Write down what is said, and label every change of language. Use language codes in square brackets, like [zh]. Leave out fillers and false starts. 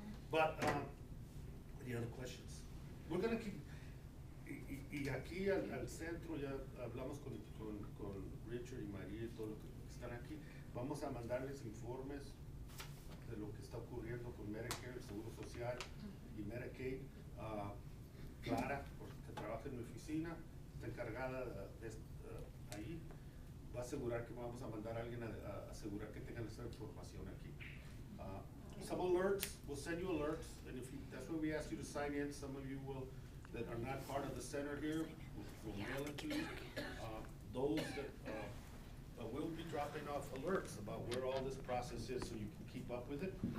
[en] But, any other questions? We're gonna keep, [es] y aquí al centro ya hablamos con Richard y María y todos los que están aquí. Vamos a mandarles informes de lo que está ocurriendo con Medicare, el Seguro Social y Medicaid. Clara, porque trabaja en mi oficina, está encargada de ahí. Va a asegurar que vamos a mandar a alguien a asegurar que tengan esa información aquí. [en] Some alerts, we'll send you alerts, and if you, that's what we ask you to sign in. Some of you will, that are not part of the center here, we'll mail it to you. Those that, we'll be dropping off alerts about where all this process is so you can keep up with it.